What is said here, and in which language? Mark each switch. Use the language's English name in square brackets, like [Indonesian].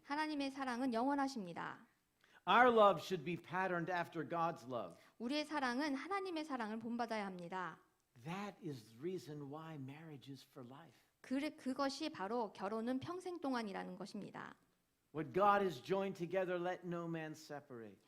[Korean] 하나님의 사랑은 영원하십니다. [English] Our love should be patterned after God's love. [Korean] 우리의 사랑은 하나님의 사랑을 본받아야 합니다. [English] That is the reason why marriage is for life. [Korean] 그것이 바로 결혼은 평생 동안이라는 것입니다. [English] What God has joined together, let no man separate.